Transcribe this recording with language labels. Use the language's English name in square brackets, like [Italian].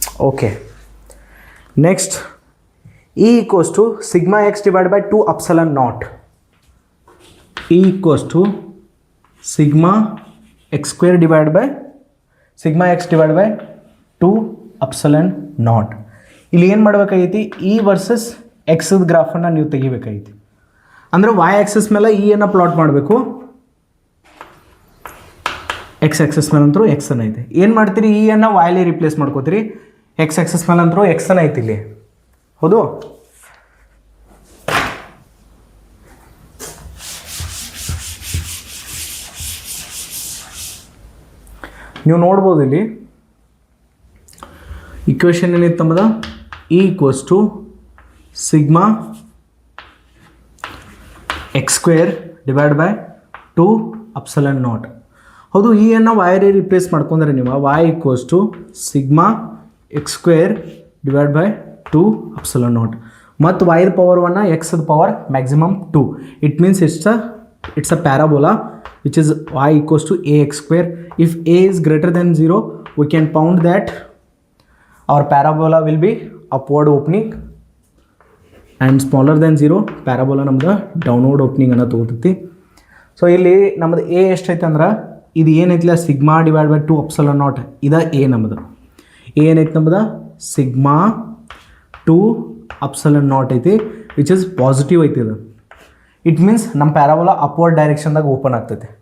[English] Okay, next E equals to sigma x divided by 2 epsilon naught. E equals to sigma x square divided by sigma x divided by 2 epsilon naught. [Kannada] ಇಲ್ಲಿ ಏನು ಮಾಡಬೇಕಾಗೈತಿ? E versus X ಗ್ರಾಫನ್ನು ನೀವು ತೆಗಿಬೇಕಾಗೈತಿ. ಅಂದರೆ y Axis ಮೇಲೆ E ಅನ್ನು plot ಮಾಡಬೇಕು, X Axis ಮೇಲೆ ಅಂತರೂ X ಅನ್ನ ಐತಿ. ಏನು ಮಾಡ್ತೀರಿ? E ಅನ್ನು y ರಿಪ್ಲೇಸ್ ಮಾಡ್ಕೋತೀರಿ, ಎಕ್ಸ್ ಆಕ್ಸಿಸ್ ಮೇಲೆ ಅಂತರೂ ಎಕ್ಸ್ ಅನ್ನ ಐತಿ ಇಲ್ಲಿ. ಹೌದು, ನೀವು ನೋಡ್ಬೋದು ಇಲ್ಲಿ ಇಕ್ವೇಷನ್ ಏನಿತ್ತು ನಮ್ಮದ? [English] E equals to sigma x square divide by 2 epsilon naught. [Kannada] ಹೌದು, ಈ ಅನ್ನು y ರಿಪ್ಲೇಸ್ ಮಾಡ್ಕೊಂಡ್ರೆ ನೀವು [English] y equals to sigma x square divide by 2 epsilon naught. [Kannada] ಮತ್ತು y power 1 ಎಕ್ಸ್ದ power maximum 2. [English] It means it's a parabola which is y equals to ax square. If a is greater than 0, we can found that our parabola will be upward opening, and smaller than 0 parabola ನಮ್ದು downward opening [Kannada] ಅನ್ನ ತಗೋತೈತಿ. So ಇಲ್ಲಿ ನಮ್ಮದು a ಎಷ್ಟೈತೆ ಅಂದ್ರೆ ಇದು ಏನೈತಿಲ್ಲ sigma divide by 2 epsilon naught. ಇದು a ನಮ್ಮದು. a ಏನೈತಿ ನಮ್ಮದು? ಸಿಗ್ಮಾ 2 ಎಪ್ಸಿಲಾನ್ ನಾಟ್ ಐತಿ, [English] which is positive [Kannada] ಐತಿ. ಇದು ಇಟ್ ಮೀನ್ಸ್ ನಮ್ಮ ಪ್ಯಾರಾಬೋಲಾ ಅಪ್ವರ್ಡ್ ಡೈರೆಕ್ಷನ್ದಾಗ ಓಪನ್ ಆಗ್ತೈತಿ.